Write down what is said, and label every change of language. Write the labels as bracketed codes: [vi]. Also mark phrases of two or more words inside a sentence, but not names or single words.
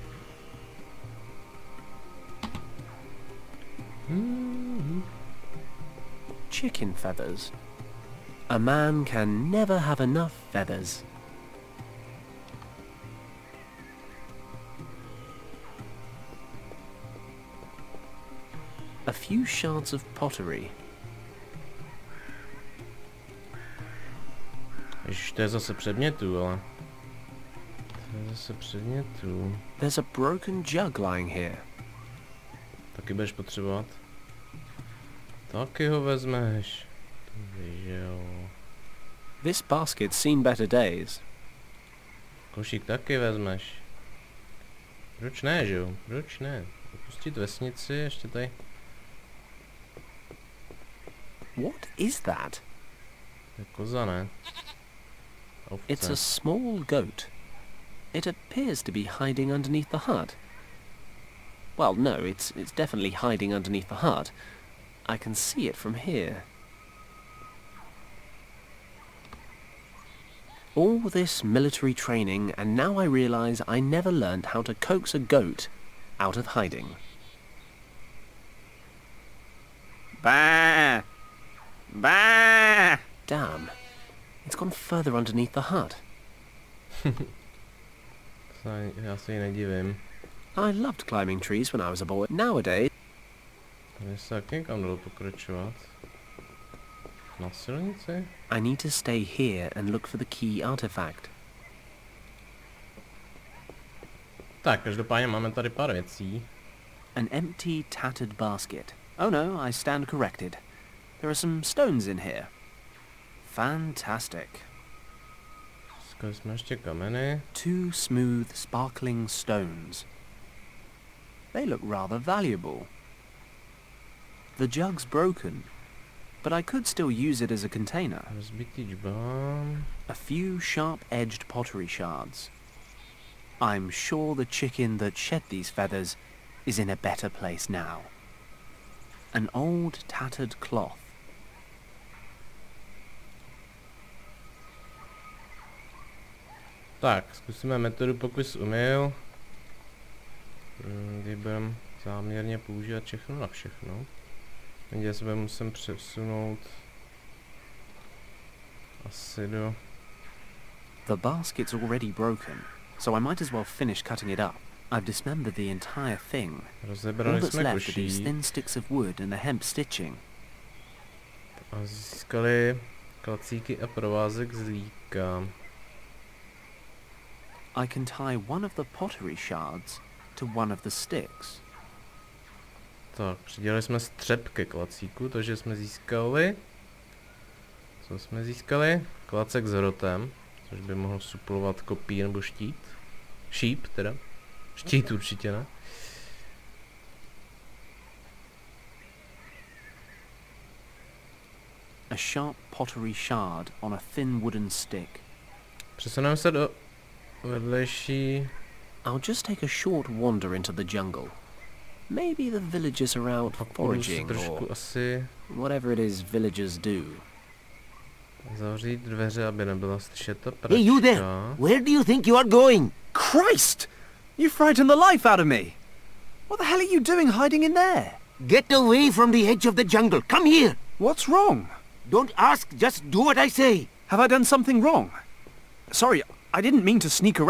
[en] Chicken feathers. A man can never have enough feathers. A few shards of pottery. [cs] Ježiš, to je zase předmětů, ale... To je zase předmětů. [en] There's a broken jug lying here. [cs] Taky budeš potřebovat. Taky ho vezmeš. Jo. [en] This basket's seen better days. [cs] Košík taky vezmeš. Proč ne, že jo? Proč ne? Opustit vesnici, ještě tady. [en] What is that? [cs] To je koza, ne? Ovce. [en] It's a small goat. It appears to be hiding underneath the hut. Well, no, it's definitely hiding underneath the hut. I can see it from here. All this military training, and now I realize I never learned how to coax a goat out of hiding. Bah! Bah! Damn. It's gone further underneath the hut. [cs] Já se jí nedivím. [en] I loved climbing trees when I was a boy. Nowadays... [cs] Tady se taky někam dalo pokračovat. Na silnici? [en] I need to stay here and look for the key artifact. [cs] Tak, každopádně máme tady pár věcí. [en] An empty, tattered basket. Oh no, I stand corrected. There are some stones in here. Fantastic. [cs] Zkali jsme ještě kameny. [en] Two smooth, sparkling stones. They look rather valuable. The jug's broken, but I could still use it as a container. [cs] Rozbitý džbán. [en] A few sharp-edged pottery shards. I'm sure the chicken that shed these feathers is in a better place now. An old, tattered cloth. [cs] Tak, zkusíme metodu pokus umyl. Kdy budeme záměrně používat všechno na všechno. Nedělej se musím přesunout asi [en] The basket's already broken, so I might as well finish cutting it up. I've dismembered the entire thing. All [cs] Rozebrali [en] that's [cs] jsme [en] left are these [cs] koší [en] thin sticks of wood and the hemp stitching. [cs] a získali klacíky a provázek z líka. [en] I can tie one of the pottery shards to one of the sticks. [cs] Tak, přidělali jsme střep ke klacíku, takže jsme získali... Co jsme získali? Klacek s hrotem, což by mohl suplovat kopí nebo štít. Šíp teda. Štít určitě ne. [en] A sharp pottery shard on a thin wooden stick. [cs] Přesuneme se do vedlejší... [en] I'll just take a short wander into the jungle. Maybe the villagers are out foraging or [cs] asi [en] whatever it is villagers do. [cs] zavřít dveře, aby nebyla slyšet ta pračka. [en] Hey, you there! Where do you think you are going? Christ! You frightened the life out of me! What the hell are you doing hiding in there? Get away from the edge of the jungle. Come here. What's wrong? Don't ask, just do what I say. Have I done something wrong? Sorry, I didn't mean to sneak around.